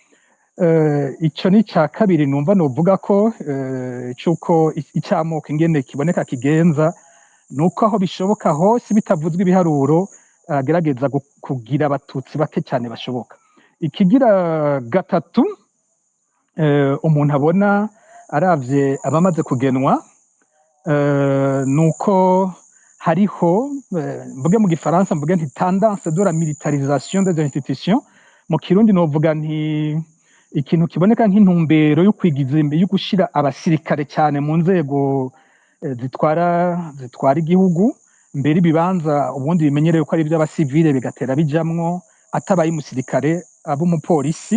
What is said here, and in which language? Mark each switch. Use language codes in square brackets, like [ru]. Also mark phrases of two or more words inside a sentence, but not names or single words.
[rn] Ico ni ca kabiri numva novuga ko cuko icamoko ingene kiboneka kigenza, nuko aho bishoboka hose bitavuzwe ibiharuro agerageza kugira abatutsi bake cyane bashoboka. Ikigira gatatu, umuntu abona aravye abamaze kugenwa, nuko hariho mvuge mu gifaransa mvuge nti [fr] tendance de la militarisation des institutions. [rn] Mu kirundi novuga nti ikintu kiboneka nk'intumbero yo kwigiza imbere yo gushira abasirikare cyane mu nzego zitwara igihugu, mbere ibibanza ubundi bimenyerewe ko ari iby'abasivile bigatera bijamwo atabaye umusirikare aba umupolisi.